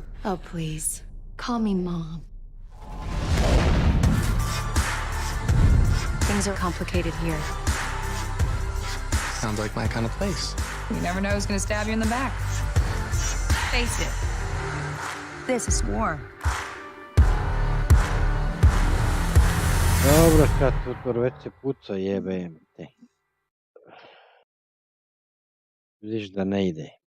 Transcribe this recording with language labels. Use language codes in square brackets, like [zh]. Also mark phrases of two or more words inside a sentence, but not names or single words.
[en] Oh, please. Call me Mom. Things are complicated here. Sounds like my kind of place. You never know who's gonna stab you in the back. Face it. This is war. [bs] Dobro, sad tutor, već se puca, jebem te. Vidiš da ne ide.